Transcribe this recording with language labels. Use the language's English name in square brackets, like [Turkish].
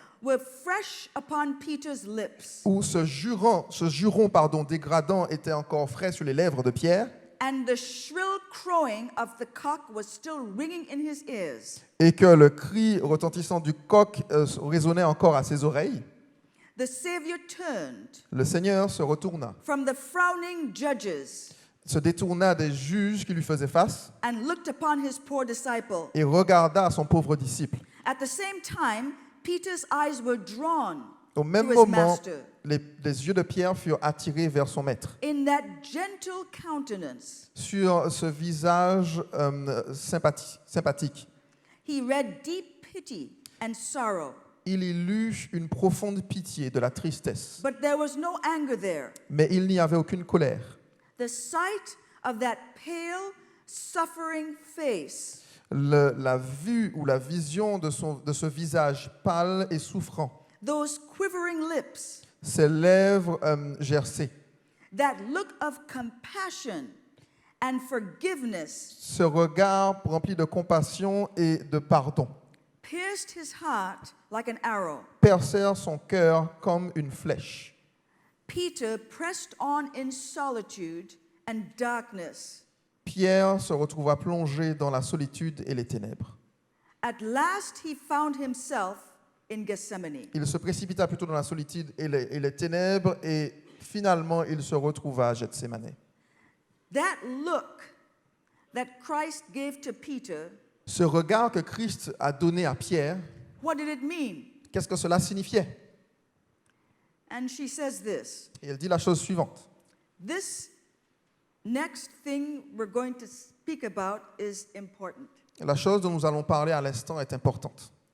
[English] were fresh upon Peter's lips, [French] ou ce juron dégradant était encore frais sur les lèvres de Pierre, [English] and the shrill crowing of the cock was still ringing in his ears, [French] et que le cri retentissant du coq résonnait encore à ses oreilles, [English] the Savior turned [French] le Seigneur se retourna, [English] from the frowning judges [French] se détourna des juges qui lui faisaient face [English] and looked upon his poor disciple. [French] et regarda son pauvre disciple. [English] At the same time, Peter's eyes were drawn [French] Au même [English] to his [French] moment, [English] master. [French] les yeux de Pierre furent attirés vers son maître. [English] In that gentle countenance, [French] Sur ce visage sympathique, [English] he read deep pity and sorrow. [French] il y lut une profonde pitié, de la tristesse. [English] But there was no anger there. [French] Mais il n'y avait aucune colère. [English] The sight of that pale, suffering face [French] La vue ou la vision de ce visage pâle et souffrant, [English] those quivering lips, [French] ses lèvres gercées, [English] that look of compassion and forgiveness [French] ce regard rempli de compassion et de pardon, [English] pierced his heart like an arrow. [French] percèrent son cœur comme une flèche. [English] Peter pressed on in solitude and darkness. [French] Pierre se retrouva plongé dans la solitude et les ténèbres. [English] At last he found himself in Gethsemane. [French] Il se précipita plutôt dans la solitude et les ténèbres, et finalement il se retrouva à Gethsémane. [English] That look that Christ gave to Peter, [French] Ce regard que Christ a donné à Pierre, [English] what did it mean? [French] qu'est-ce que cela signifiait? [English] And she says this. [French] Et elle dit la chose suivante. [English] This next thing we're going to speak about is important. [French] La chose dont nous allons parler à l'instant est importante.